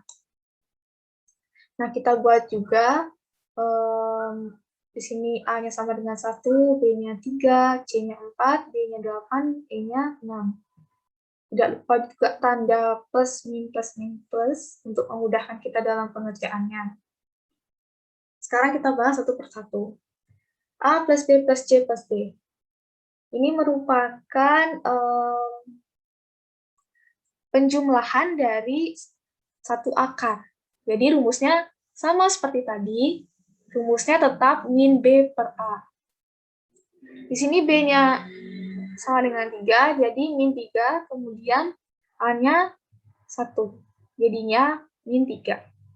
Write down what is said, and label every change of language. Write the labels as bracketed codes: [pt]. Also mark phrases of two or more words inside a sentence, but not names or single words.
[id] Nah, kita buat juga di sini A-nya sama dengan 1, B-nya 3, C-nya 4, D-nya 8, E-nya 6. Tidak lupa juga tanda plus, min, plus untuk memudahkan kita dalam pengerjaannya. Sekarang kita bahas satu persatu. A plus B plus C plus D. Ini merupakan penjumlahan dari satu akar. Jadi rumusnya sama seperti tadi, rumusnya tetap min B per A. Di sini B-nya sama dengan 3, jadi min 3, kemudian A-nya 1, jadinya min 3.